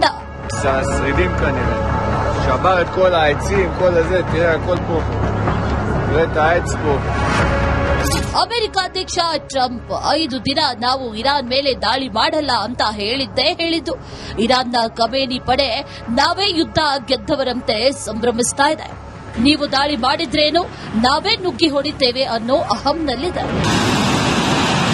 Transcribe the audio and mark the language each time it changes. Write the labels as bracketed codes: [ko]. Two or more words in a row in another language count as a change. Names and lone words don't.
[he] השרידים כנראה. שבר את כל העצים, כל הזה, תראה הכל פה. תראה את העץ פה. [kn] ಅಮೆರಿಕ ಅಧ್ಯಕ್ಷ ಟ್ರಂಪ್ 5 ದಿನ ನಾವು ಇರಾನ್ ಮೇಲೆ ದಾಳಿ ಮಾಡಲ್ಲ ಅಂತ ಹೇಳಿದ್ದು. ಇರಾನ್ನ ಖಮೇನಿ ಪಡೆ ನಾವೇ ಯುದ್ಧ ಗೆದ್ದವರಂತೆ ಸಂಭ್ರಮಿಸ್ತಾ ಇದೆ. ನೀವು ದಾಳಿ ಮಾಡಿದ್ರೇನು, ನಾವೇ ನುಗ್ಗಿ ಹೊಡಿತೇವೆ ಅನ್ನೋ ಅಹಂನಲ್ಲಿದೆ.